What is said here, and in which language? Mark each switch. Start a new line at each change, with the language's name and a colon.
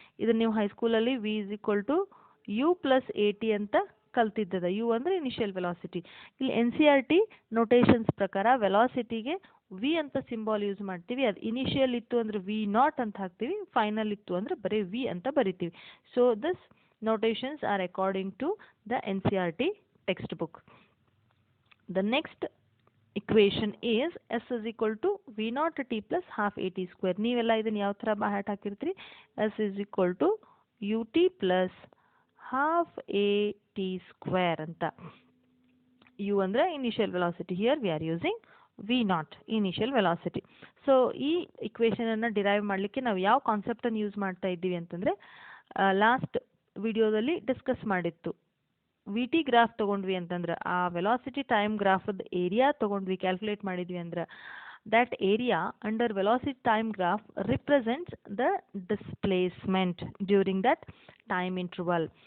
Kannada: ಇದನ್ನು ನೀವು ಹೈಸ್ಕೂಲಲ್ಲಿ
English: V is equal to U plus A T
Kannada: ಅಂತ ಕಲ್ತಿದ್ದದ. ಯು ಅಂದರೆ ಇನಿಷಿಯಲ್ ವೆಲಾಸಿಟಿ. ಇಲ್ಲಿ N C R T notations ಪ್ರಕಾರ ವೆಲಾಸಿಟಿಗೆ ವಿ ಅಂತ ಸಿಂಬಾಲ್ ಯೂಸ್ ಮಾಡ್ತೀವಿ. ಅದು ಇನಿಷಿಯಲ್ ಇತ್ತು ಅಂದರೆ ವಿ ನಾಟ್ ಅಂತ ಹಾಕ್ತೀವಿ, ಫೈನಲ್ ಇತ್ತು ಅಂದರೆ ಬರೀ ವಿ ಅಂತ ಬರಿತೀವಿ.
English: So this notations are according to the NCERT textbook. The next equation is S is equal to V naught T plus half AT square.
Kannada: ನೀವೆಲ್ಲ ಇದನ್ನು ಯಾವ ಥರ ಬಾಹ್ಯಾಟ್ ಹಾಕಿರ್ತೀರಿ?
English: S is equal to UT plus half AT square ಅಂತ. U ಅಂದರೆ initial velocity. Here we are using V naught, initial velocity.
Kannada: So ಈ ಇಕ್ವೇಷನನ್ನು derive ಮಾಡಲಿಕ್ಕೆ ನಾವು ಯಾವ ಕಾನ್ಸೆಪ್ಟನ್ನು ಯೂಸ್ ಮಾಡ್ತಾ ಇದ್ದೀವಿ ಅಂತಂದರೆ ಲಾಸ್ಟ್ ವಿಡಿಯೋದಲ್ಲಿ ಡಿಸ್ಕಸ್ ಮಾಡಿತ್ತು. ವಿ ಟಿ ಗ್ರಾಫ್ ತೊಗೊಂಡ್ವಿ ಅಂತಂದ್ರೆ ಆ ವೆಲಾಸಿಟಿ ಟೈಮ್ ಗ್ರಾಫದ ಏರಿಯಾ ತೊಗೊಂಡ್ವಿ, ಕ್ಯಾಲ್ಕುಲೇಟ್ ಮಾಡಿದ್ವಿ ಅಂದ್ರೆ
English: that area under velocity time graph represents the displacement during that time interval.